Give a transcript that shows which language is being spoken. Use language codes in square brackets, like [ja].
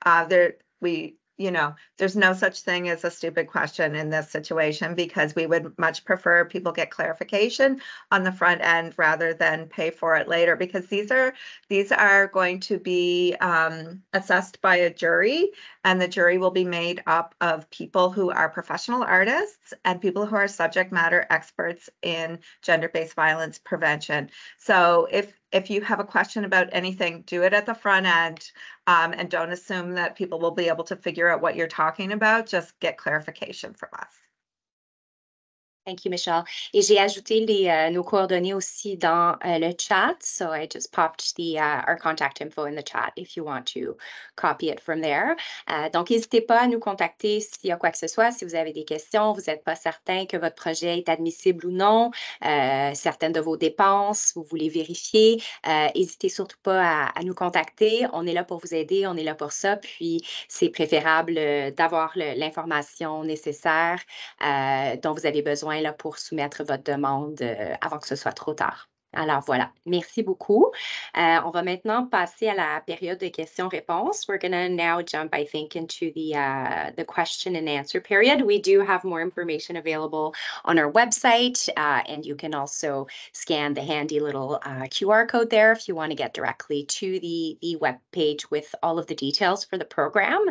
[en] There's no such thing as a stupid question in this situation because we would much prefer people get clarification on the front end rather than pay for it later, because these are going to be assessed by a jury, and the jury will be made up of people who are professional artists and people who are subject matter experts in gender-based violence prevention. So if you have a question about anything, do it at the front end, and don't assume that people will be able to figure out what you're talking about. Just get clarification from us. Thank you, Michelle. [fr] Et j'ai ajouté nos coordonnées aussi dans le chat. [en] So I just popped our contact info in the chat if you want to copy it from there. [fr] Donc, n'hésitez pas à nous contacter s'il y a quoi que ce soit. Si vous avez des questions, vous n'êtes pas certain que votre projet est admissible ou non, certaines de vos dépenses, vous voulez vérifier, n'hésitez surtout pas à nous contacter. On est là pour vous aider, on est là pour ça. Puis, c'est préférable d'avoir l'information nécessaire dont vous avez besoin là, pour soumettre votre demande avant que ce soit trop tard. Alors voilà, merci beaucoup. On va maintenant passer à la période de questions-réponses. [en] We're going to now jump, I think, into the question and answer period. We do have more information available on our website, and you can also scan the handy little QR code there if you want to get directly to the web page with all of the details for the program.